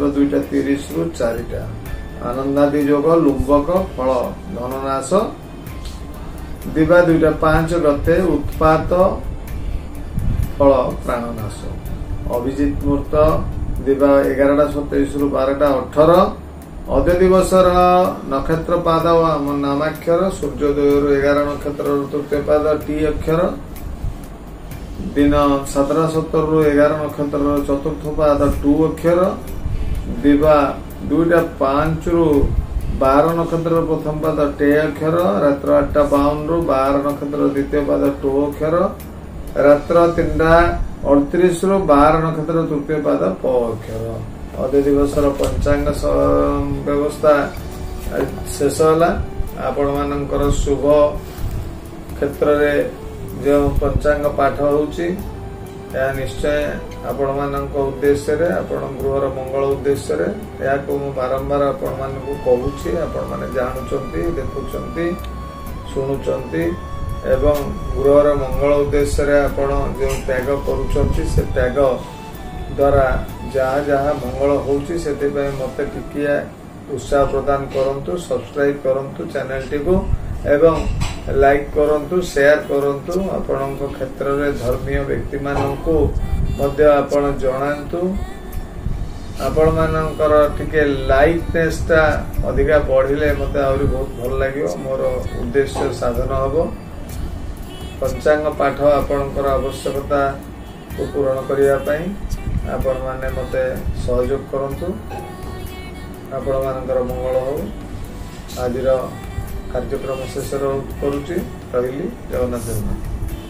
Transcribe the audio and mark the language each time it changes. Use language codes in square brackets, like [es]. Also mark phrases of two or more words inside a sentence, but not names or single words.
[or] 2:30 ରୁ 4 ଆନନ୍ଦାଦି ଯୋଗ ଲୁମ୍ବକ ଫଳ ଧନନାଶ ଦିବା 2:05 ଗତେ ଉତ୍ପାତ ଫଳ ପ୍ରାଣନାଶ ଅଭିଜିତ ମୁହୂର୍ତ୍ତ ଦିବା 11:27 ରୁ 12:18 ଅଦ୍ୟ ଦିବସର ନକ୍ଷତ୍ର ପାଦ ନାମାକ୍ଷର ସୂର୍ଯ୍ୟୋଦୟ 11 ନକ୍ଷତ୍ର ତୃତୀୟ ପାଦ ଟୀ ଅକ୍ଷର ଦିନ 7:17 ରୁ 11 ନକ୍ଷତ୍ର ଚତୁର୍ଥ ପାଦ ଟୂ ଅକ୍ଷର ଦିବା 2:05 ରୁ 12 ନକ୍ଷତ୍ର ପ୍ରଥମ ପାଦ ଟେ ଅକ୍ଷର ରାତ୍ର 8:52 ରୁ 12 ନକ୍ଷତ୍ର ଦ୍ୱିତୀୟ ପାଦ ଟୋ ଅକ୍ଷର ରାତ୍ର 3:38 ରୁ 12 ନକ୍ଷତ୍ର ତୃତୀୟ ପାଦ ପ ଅକ୍ଷର ଅଦ୍ୟ ଦିବସର ପଞ୍ଚାଙ୍ଗ ବ୍ୟବସ୍ଥା ଶେଷ ହେଲା। ଆପଣ ମାନଙ୍କର ଶୁଭ କ୍ଷେତ୍ର ରେ ଯୋ ପଞ୍ଚାଙ୍ଗ ପାଠ ହେଉଛି ଯା ନିଶ୍ଚୟ ଆପଣ ମାନଙ୍କ ଉଦ୍ଦେଶ୍ୟ ରେ ଆପଣ ଗୃହର ମଙ୍ଗଳ ଉଦ୍ଦେଶ୍ୟ ରେ ଯା କୁ ବାରମ୍ବାର ଆପଣ ମାନଙ୍କ କହୁଛି। ଆପଣ ମାନେ ଜାଣୁଛନ୍ତି ଦେଖୁଛନ୍ତି ଶୁଣୁଛନ୍ତି ଏବଂ ଗୃହର ମଙ୍ଗଳ ଉଦ୍ଦେଶ୍ୟ ରେ ଆପଣ ଯୋ ତ୍ୟାଗ କରୁଛନ୍ତି ସେ ତ୍ୟାଗ ଦ୍ୱାରା ଯାହାଁ ଯାହାଁ ମଙ୍ଗଳ ହେଉଛି ସେତେ ପେ ମତେ ଟିକିଏ ଉତ୍ସାହ ପ୍ରଦାନ କରନ୍ତୁ, सब्सक्राइब କରନ୍ତୁ चैनल ଟି କୁ ଏବଂ लाइक କରନ୍ତୁ, शेयर କରନ୍ତୁ। ଆପଣଙ୍କ କ୍ଷେତ୍ର ରେ ଧର୍ମୀୟ ବ୍ୟକ୍ତି ମାନଙ୍କୁ ମଧ୍ୟ ଆପଣ ଜଣାନ୍ତୁ। ଆପଣ ମାନଙ୍କର ଟିକେ लाइकनेस ତା ଅଧିକା ବଢ଼ିଲେ ମତେ ଆଉରି ବହୁତ ଭଲ ଲାଗିବ, ମୋର ଉଦ୍ଦେଶ୍ୟ ସାଧନ ହବ। ପଞ୍ଚାଙ୍ଗ ପାଠ ଆପଣଙ୍କର ଆବଶ୍ୟକତା କୁ ପୂର୍ଣ୍ଣ କରିବା ପାଇଁ ଆପଣ ମାନେ ମତେ ସହଯୋଗ କରନ୍ତୁ। ଆପଣ ମାନଙ୍କର ମଙ୍ଗଳ ହେଉ। ଆଜି କାର୍ଯ୍ୟକ୍ରମ ଶେଷ କରୁଛି। ଜୟ ଜଗନ୍ନାଥ।